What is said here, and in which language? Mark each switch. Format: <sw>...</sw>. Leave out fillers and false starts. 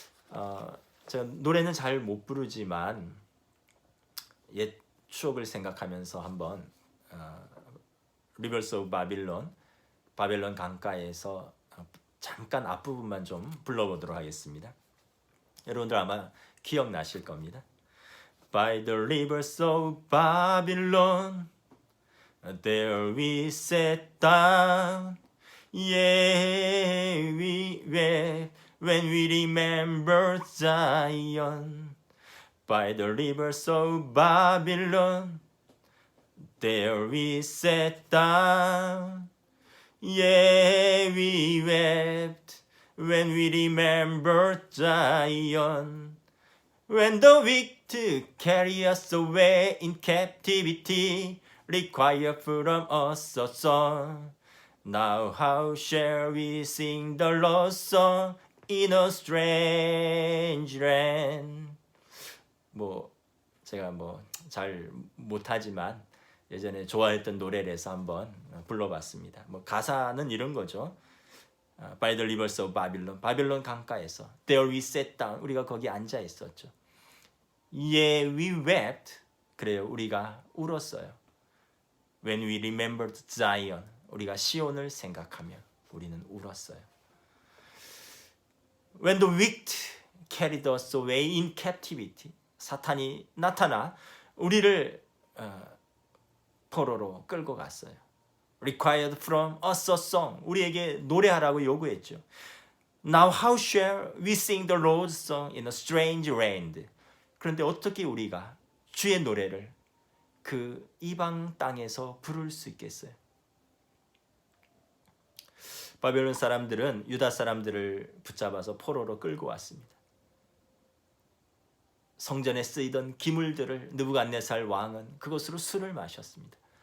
<ko>제가 노래는 잘 못 부르지만 옛 추억을 생각하면서 한번 Rivers of Babylon, 바벨론 강가에서 잠깐 앞부분만 좀 불러보도록 하겠습니다. 여러분들 아마 기억나실 겁니다.</ko> <en>By the rivers of Babylon, there we sat down. Yeah, we wept when we remember Zion. By the rivers of Babylon, there we sat down. Yeah, we wept when we remembered Zion. When the wicked carry us away in captivity, require from us a song. Now how shall we sing the lost song in a strange land?</en> <ko>제가 잘 못하지만 예전에 좋아했던 노래를 해서 한번 불러봤습니다. 가사는 이런 거죠.</ko> <en>By the rivers of Babylon,</en> <ko>바벨론 강가에서</ko> <en>There we sat down,</en> <ko>우리가 거기 앉아 있었죠.</ko> <en>Yeah, we wept,</en> <ko>그래요, 우리가 울었어요.</ko> <en>When we remembered Zion,</en> <ko>우리가 시온을 생각하며 우리는 울었어요.</ko> <en>When the wicked carried us away in captivity,</en> <ko>사탄이 나타나 우리를 포로로 끌고 갔어요.</ko> <en>Required from us a song,</en> <ko>우리에게 노래하라고 요구했죠.</ko> <en>Now how shall we sing the Lord's song in a strange land?</en> <ko>그런데 어떻게 우리가 주의 노래를 그 이방 땅에서 부를 수 있겠어요? 바벨론 사람들은 유다 사람들을 붙잡아서 포로로 끌고 왔습니다. 성전에 쓰이던 기물들을 느부갓네살 왕은 그것으로 술을 마셨습니다.</ko>